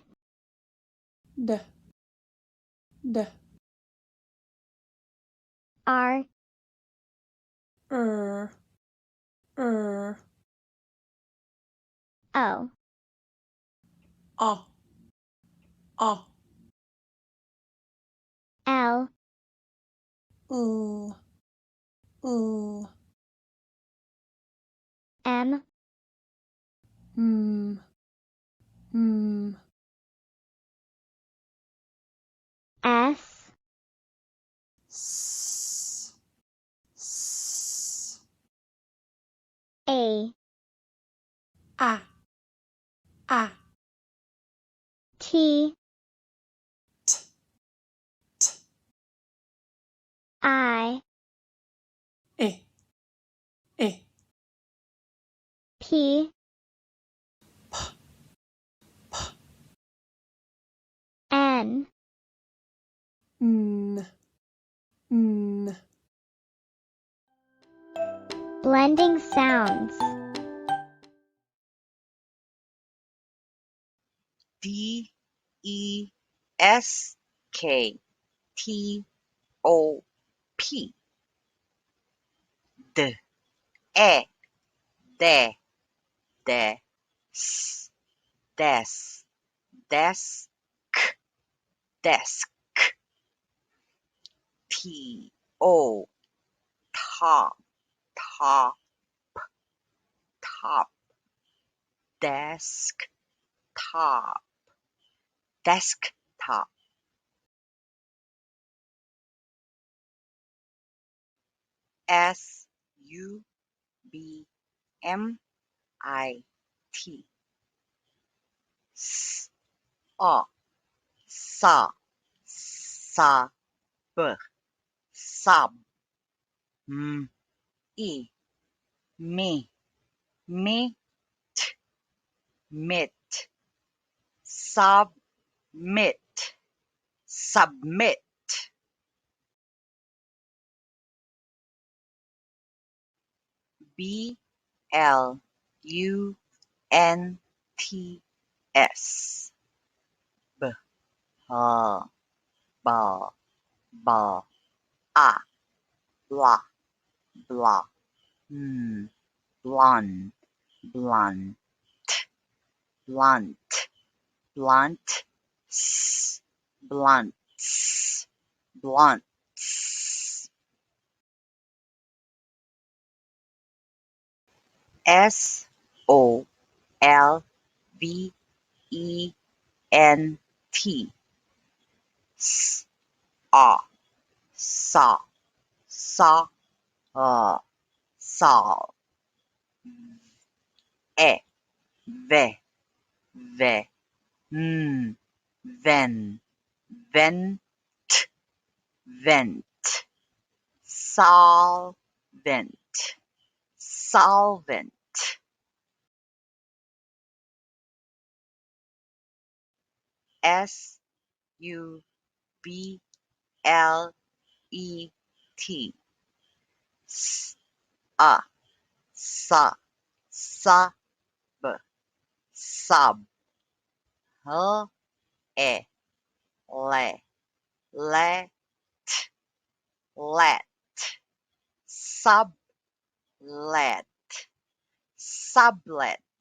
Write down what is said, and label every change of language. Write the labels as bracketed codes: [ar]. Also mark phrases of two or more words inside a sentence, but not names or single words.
[en] D, D, R, R, R, O, O, O, L, L, L, M, M, M, S, S, S, A, A, A, T, T, T, I, E, E, P, N, N, N. blending sounds. D E S K T O P D E D D S desk desk desk T O top top top desk top desktop S U B M I T S A sa sa b sub m e me me t mit submit submit B L U N T S b ha ba ba a blah blah blunt blunt blunt blunt blunts blunts S O L V E N T S A saw saw saw e ve ve ven vent vent solvent solvent S U B L E T s a sa sub sub h e le let let sublet sublet